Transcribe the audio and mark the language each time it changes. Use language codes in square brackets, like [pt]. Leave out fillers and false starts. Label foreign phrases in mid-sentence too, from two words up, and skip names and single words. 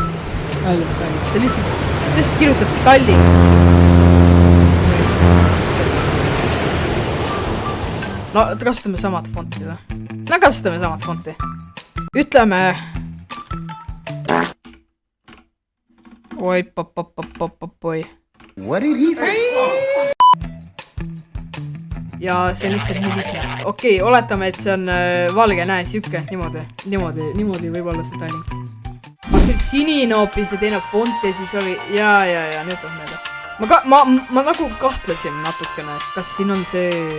[et] See lihtsalt kirjutab Tallink. No, kasutame samad fonti või? No, kasutame samad fonti. Ütleme... Oi, oi. [en] What did he say? [et] Ja see on lihtsalt nii lihtne. Okei, oletame, et see on valge, näe, siuke, niimoodi võib olla see Tallink. See oli sinine hoopis ja teine font ja siis oli... Ja, nüüd on meelde. Ma nagu kahtlesin natukene, et kas siin on see...